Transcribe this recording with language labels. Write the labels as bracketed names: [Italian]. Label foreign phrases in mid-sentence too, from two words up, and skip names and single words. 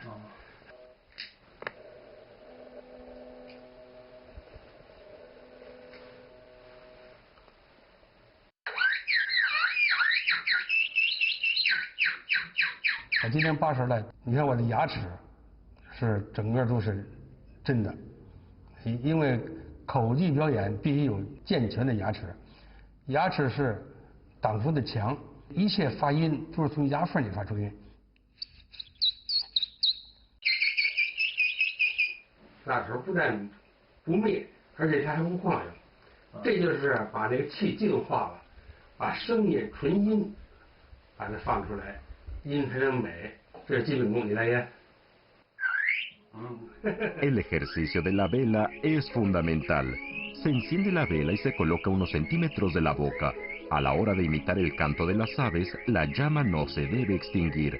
[Chinese] 我今天80来，你看我的牙齿是整个都是真的，因为口技表演必须有健全的牙齿，牙齿是党夫的墙，一切发音都是从牙缝里发出音。蜡头不但不灭，而且它还不晃悠，这就是把这个气净化了，把声音纯音把它放出来。 [Spanish] El ejercicio de la vela es fundamental. Se enciende la vela y se coloca unos centímetros de la boca. A la hora de imitar el canto de las aves, la llama no se debe extinguir.